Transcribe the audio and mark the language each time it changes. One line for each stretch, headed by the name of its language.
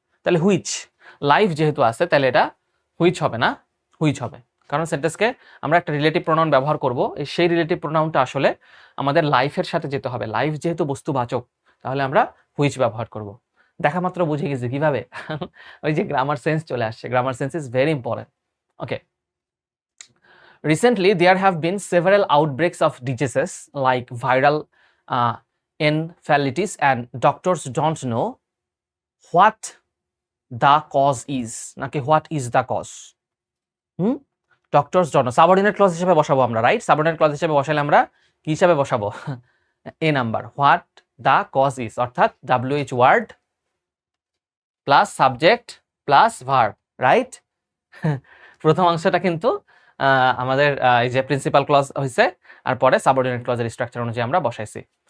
Bangla: তাহলে which, life যেহেতু আছে তাহলে এটা হুইচ হবে না, হুইচ হবে, কারণ সেন্টেন্সকে আমরা একটা রিলেটিভ প্রোনাউন ব্যবহার করব, সেই রিলেটিভ প্রোনাউনটা আসলে আমাদের লাইফের সাথে যেতে হবে। লাইফ যেহেতু বস্তুবাচক, তাহলে আমরা হুইচ ব্যবহার করব। দেখা মাত্র বুঝে গেছি কিভাবে, ওই যে গ্রামার সেন্স চলে আসছে।
English: Grammar sense is very important. Okay, recently there have been several outbreaks of diseases like viral encephalitis, and doctors don't know what the cause is,
Bangla: নাকি
English: what is the cause? Doctors don't know,
Bangla: subordinate clause হিসেবে বসাবো আমরা, right? Subordinate clause হিসেবে বসালে আমরা কি হিসাবে বসাবো?
English: a number, what the cause is,
Bangla: অর্থাৎ
English: WH word plus subject plus verb, right?
Bangla: প্রথম অংশটা কিন্তু আমাদের এই যে প্রিন্সিপাল ক্লজ হয়েছে, আর পরে সাবঅর্ডিনেট ক্লজের স্ট্রাকচার অনুযায়ী আমরা বসাইছি।